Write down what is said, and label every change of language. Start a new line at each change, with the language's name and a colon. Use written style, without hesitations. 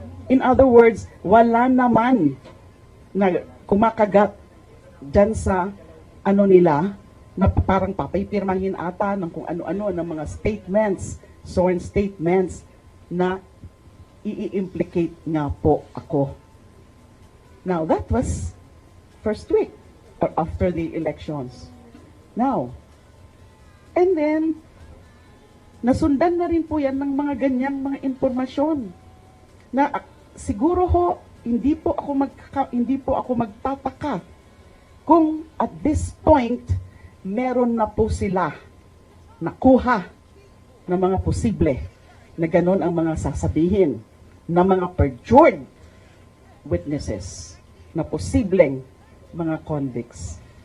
Filipino: In other words, wala naman na kumakagat dyan sa ano nila na parang papaypirmahin ata ng kung ano-ano ng mga statements, sworn statements na i-implicate nga po ako.
English: Now, that was first week or after the elections. Now, and then,
Filipino: Nasundan na rin po yan ng mga ganyang mga impormasyon na siguro ho, hindi po ako magtataka kung
English: at this point,
Filipino: meron na po sila nakuha na mga posible na ganon ang mga sasabihin na mga perjured witnesses na posibleng mga convicts.